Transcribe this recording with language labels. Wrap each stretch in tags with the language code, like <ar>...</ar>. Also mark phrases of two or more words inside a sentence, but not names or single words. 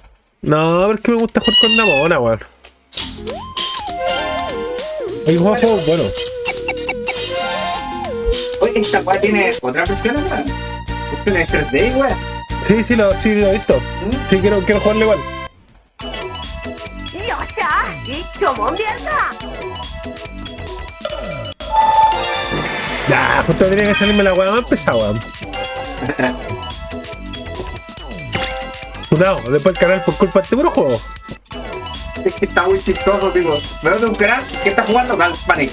<es>No, pero es que me gusta jugar con Namona, weón. Hay un juego bueno. Oye, esta weá tiene otra versión, weón. Es una 3D, weón. Sí, lo he visto. Sí, quiero jugarle igual.</es> <ja>よっしゃ一挙もんでやるか</ja> <es>Ya, justo tenía que salirme la weá más pesada, weón. Cuidado, después el canal por culpa de este puro juego. Es que está muy chistoso, digo. Me veo de un canal que está jugando Gals Panic.</es>